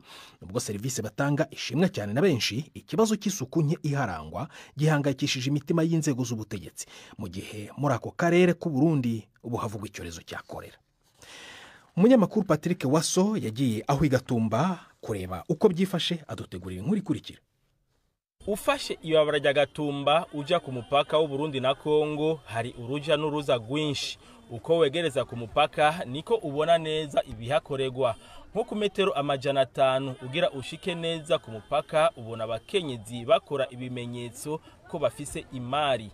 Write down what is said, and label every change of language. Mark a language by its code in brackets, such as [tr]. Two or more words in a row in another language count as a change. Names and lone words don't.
[rw] Nubwo serivisi batanga ishimwa cyane na benshi, ikibazo cy'isuku nke iharangwa gihangayikishije imitima y'inzego z'ubutegetsi, mu gihe muri ako karere k'u Burundi ubu havugwa icyorezo cya korera. umunyamakuru Patrick Waso yagiye aho igatumba kureba uko byifashe, adutegurira inkuru ikurikira. [rn] Ufashe ibabara rya Gatumba uja ku mupaka w'u Burundi na Kongo, hari uruja n'uruza rwinshi. Uko wegereza ku mupaka niko ubona neza ibihakorerwa. Nko ku metero 500 ugira ushike neza ku mupaka, ubona abakenyezi bakora ibimenyetso ko bafise imari.